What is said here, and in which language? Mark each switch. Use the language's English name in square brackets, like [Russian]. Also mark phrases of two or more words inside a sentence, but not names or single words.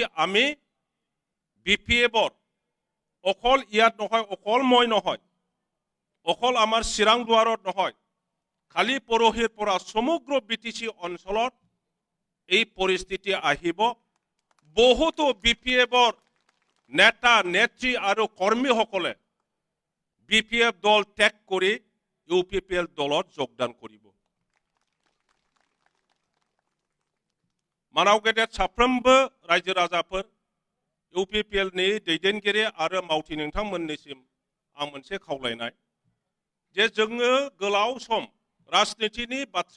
[Assamese] আমি বিপিএফৰ অকল ইয়াত নহয় অকল মই নহয় অকল আমাৰ চিৰাং দুৱাৰত নহয় খালি পৰহিৰ পৰা সমগ্ৰ বিটিসি অঞ্চলত এই পৰিস্থিতি আহিব বহুতো বিপিএফৰ নেতা নেত্ৰী আৰু কৰ্মীসকলে বিপিএফ দল ত্যাগ কৰি ইউপিপিএল দলত যোগদান কৰিব [Bodo] मानाव गेदेर साफ्रोमबो रायजो राजाफोर इउपिपिएल नि दैदेनगिरि आरो मावथि नोंथांमोननिसिम आं मोनसे खावलायनाय जे जोङो गोलाव सम राजनीतिनि बाथ्रा